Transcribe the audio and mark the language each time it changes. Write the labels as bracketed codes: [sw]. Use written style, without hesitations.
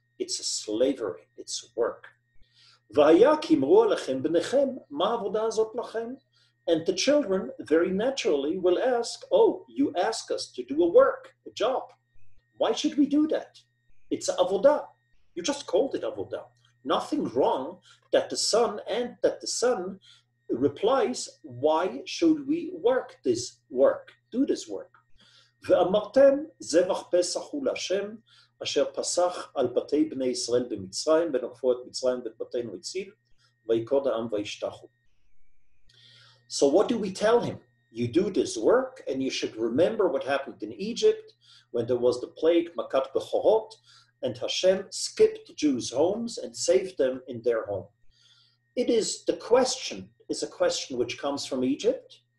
[en] It's a slavery, it's work. And the children very naturally will ask, oh, you ask us to do a work, a job. Why should we do that? It's avodah. You just called it avodah. Nothing wrong that the son replies, why should we work this work, do this work? [he] ואמרתם זבח פסח הוא להשם אשר פסח על בתי בני ישראל במצרים ונופו את מצרים ואת בתינו הציל ויקוד העם וישתחו. [en] So what do we tell him? You do this work, and you should remember what happened in Egypt when there was the plague, Makat Bechorot, and Hashem skipped the Jews' homes and saved them in their home. The question is a question which comes from Egypt.